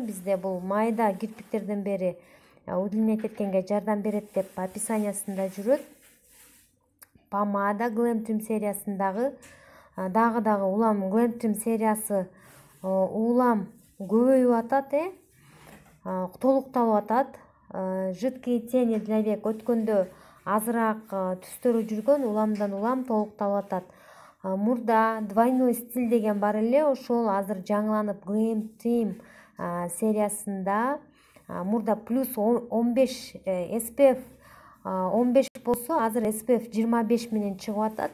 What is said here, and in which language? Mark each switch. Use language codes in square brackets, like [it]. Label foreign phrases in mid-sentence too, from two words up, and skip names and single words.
[ky] Бизде бул майда кирпиктерден бери удлинять эткенге жардам берет деп описаниясында жүрөт. Помада Glam Trim сериясындагы дагы улам Glam Trim сериясы улам көбөйүп атат, толукталып атат. [ru] Жидкие тени для век [ky] өткөндө азыраак түстөрү жүргөн, уламдан улам толукталып атат. Мурда [ru] двойной стиль [ky] деген бар эле, ошол азыр жаңыланып Glam Trim сериясында мурда плюс 15 SPF 15 болсо, азыр SPF 25 менен чыгып атат.